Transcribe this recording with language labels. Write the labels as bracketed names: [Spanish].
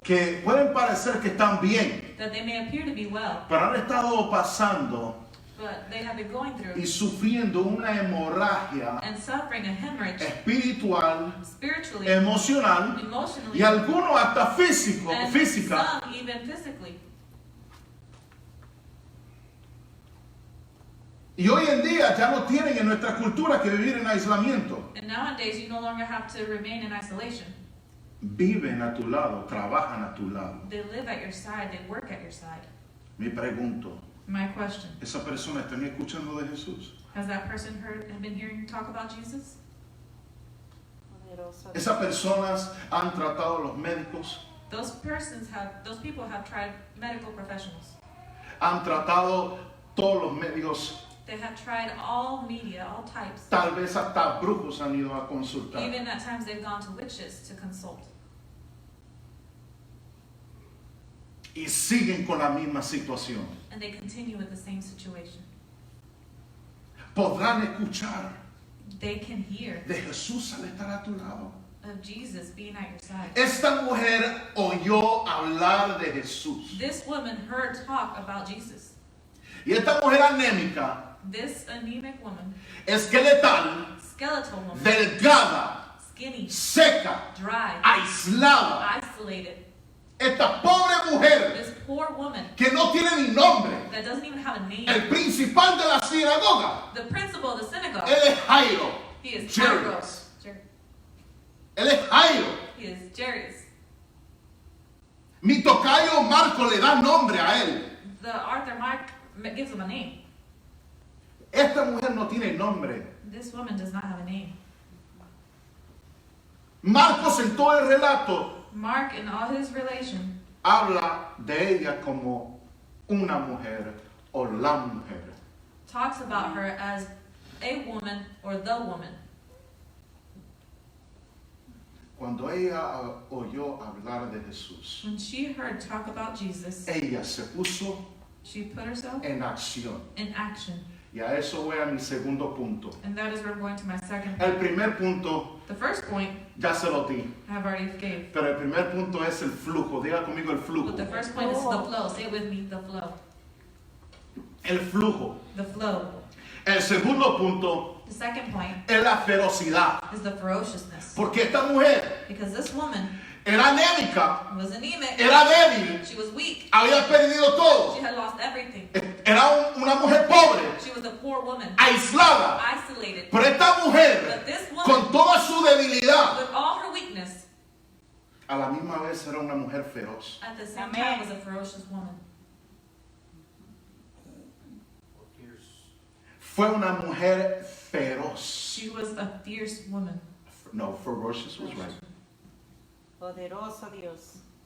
[Spanish] que pueden parecer que están bien, [English] that they may appear to be well, [Spanish] pero han estado pasando [English] but they have been going [Spanish] y [English] through [Spanish] sufriendo una hemorragia [English] and suffering a hemorrhage [Spanish] espiritual, [English] spiritually, [Spanish] emocional [English] emotionally, [Spanish] y algunos hasta [English] and [Spanish] física. [English] some even physically. [Spanish] Y hoy en día ya no tienen en nuestra cultura que vivir en aislamiento. [English] And nowadays, you no longer have to remain in isolation. [Spanish] Viven a tu lado, trabajan a tu lado. [English] They live at your side, they work at your side. [Spanish] Me pregunto, [English] My question, [Spanish] ¿esa persona está escuchando de Jesús? [English] has that person been hearing talk about Jesus? [Spanish] Poderoso Esas personas han tratado a los médicos, [English] Those people have tried medical professionals. [Spanish] han tratado todos los medios, [English] They have tried all media, all types. [Spanish] tal vez hasta brujos han ido a consultar. [English] Even at times they've gone to witches to consult. [Spanish] Y siguen con la misma situación. [English] And they continue with the same situation. [Spanish] Podrán escuchar [English] They can hear [Spanish] de Jesús al estar a tu lado. [English] of Jesus being at your side. [Spanish] Esta mujer oyó hablar de Jesús. [English] This woman heard talk about Jesus. [Spanish] Y esta mujer anémica, [English] This anemic woman, [Spanish] esqueletal, [English] skeletal woman, [Spanish] delgada, [English] skinny, [Spanish] seca, [English] dry, [Spanish] aislada. [English] isolated. [Spanish] Esta pobre mujer [English] This poor woman [Spanish] que no tiene ni nombre. [English] that doesn't even have a name. [Spanish] El principal de la sinagoga, [English] The principal of the synagogue, [Spanish] él es Jairo. [English] he is Jairus. Jairus. [Spanish] Él es Jairo. [English] He is Jairus. [Spanish] Mi tocayo Marco le da nombre a él. [English] The Arthur Mark gives him a name. [Spanish] Esta mujer no tiene nombre. [English] This woman does not have a name. [Spanish] Marcos en todo el relato [English] Mark, in all his relation, [Spanish] habla de ella como una mujer o la mujer. [English] talks about her as a woman or the woman. [Spanish] Cuando ella oyó hablar de Jesús, [English] When she heard talk about Jesus, [Spanish] ella se puso [English] she put herself [Spanish] en acción. [English] in action. [Spanish] Y a eso voy a mi segundo punto. [English] And that is where I'm going to my second [Spanish] El [English] point. [Spanish] primer punto [English] The first point [Spanish] ya se lo di, [English] I have already gave. [Spanish] pero el primer punto es el flujo. Diga conmigo el flujo. [English] But the first point is the flow. Say it with me, the flow. [Spanish] El flujo. [English] The flow. [Spanish] El segundo punto [English] The second point [Spanish] es la ferocidad. [English] is the ferociousness. [Spanish] Porque esta mujer [English] Because this woman [Spanish] era anémica, [English] was anemic, [Spanish] era débil, [English] she was weak, [Spanish] había perdido todo. [English] she had lost everything. [Spanish] Era una mujer pobre, [English] She was a poor woman, [Spanish] aislada. [English] isolated. [Spanish] Pero esta mujer, [English] But this woman, [Spanish] con toda su debilidad, [English] with all her weakness, [Spanish] a la misma vez era una mujer feroz. [English] at the same Amen. time was a ferocious woman. [Spanish] Fue una mujer feroz. [English] She was a fierce woman. No, ferocious was right. [Spanish] Poderoso Dios.